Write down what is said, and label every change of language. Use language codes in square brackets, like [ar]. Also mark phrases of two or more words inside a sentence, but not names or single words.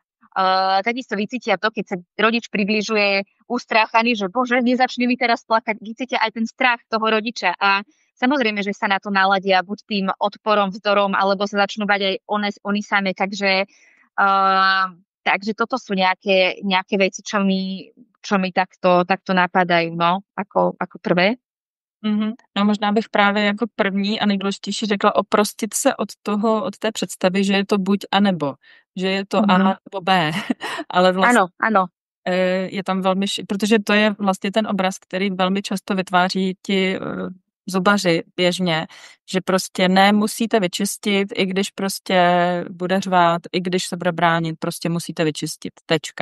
[sk] Takisto vycítia to, keď sa rodič približuje ustráchaný, že bože, nezačne mi teraz plakať, vycítia aj ten strach toho rodiča a samozrejme, že sa na to naladia buď tým odporom, vzdorom, alebo sa začnú bať aj oni same, takže toto sú nejaké veci, čo mi takto napadajú, no, ako prvé. [cs] No možná bych právě jako první a nejdůležitější řekla oprostit se od té představy, že je to buď a nebo, že je to A nebo B, ale vlastně ano. Je tam velmi, protože to je vlastně ten obraz, který velmi často vytváří ti zubaři běžně, že prostě musíte vyčistit, i když prostě bude řvát, i když se bude bránit, prostě musíte vyčistit, tečka.